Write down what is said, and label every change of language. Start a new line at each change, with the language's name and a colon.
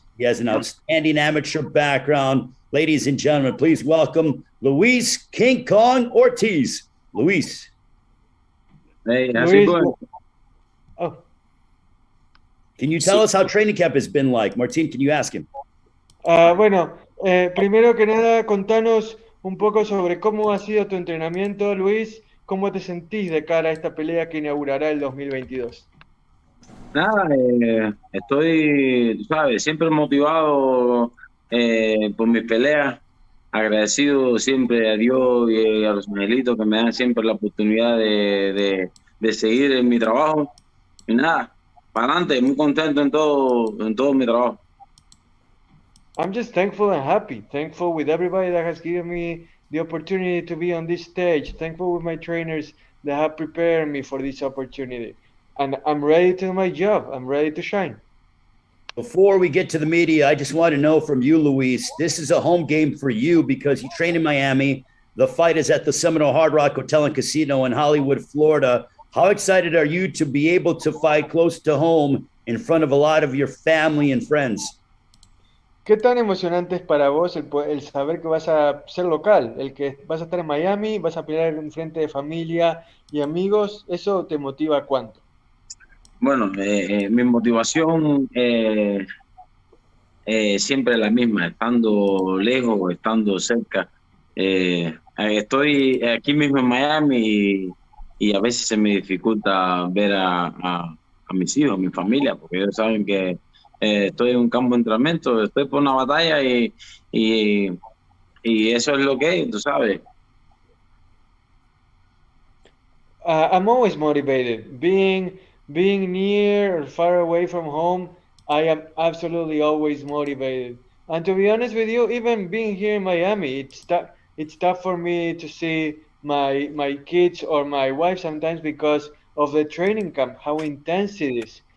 English: He has an outstanding amateur background. Ladies and gentlemen, please welcome Luis King Kong Ortiz. Luis. Hey, how's it going? Oh. Can you tell us how training camp has been like? Martin, can you ask him?
Spanish: Primero que nada, contanos un poco sobre cómo ha sido tu entrenamiento, Luis. ¿Cómo te sentís de cara a esta pelea que inaugurará el 2022? Nada, estoy, tú sabes, siempre motivado por mis peleas, agradecido siempre a Dios y a los angelitos que me dan siempre la oportunidad de seguir en mi trabajo. Y nada, para adelante, muy contento en todo mi trabajo.
English: I'm just thankful and happy. Thankful with everybody that has given me the opportunity to be on this stage. Thankful with my trainers that have prepared me for this opportunity. And I'm ready to do my job. I'm ready to shine. Before we get to the media, I just want to know from you, Luis, this is a home game for you because you train in Miami. The fight is at the Seminole Hard Rock Hotel and Casino in Hollywood, Florida. How excited are you to be able to fight close to home in front of a lot of your family and friends?
Spanish: ¿Qué tan emocionante es para vos el saber que vas a ser local? El que vas a estar en Miami, vas a pelear en frente de familia y amigos. ¿Eso te motiva cuánto? Bueno, mi motivación siempre es la misma, estando lejos o estando cerca. Estoy aquí mismo en Miami y a veces se me dificulta ver a mis hijos, a mi familia, porque ellos saben que estoy en un campo de entrenamiento, estoy por una batalla y eso es lo que es, tú sabes.
English: I'm always motivated. Being near or far away from home, I am absolutely always motivated. And to be honest with you, even being here in Miami, it's tough for me to see my kids or my wife sometimes because of the training camp, how intense it is.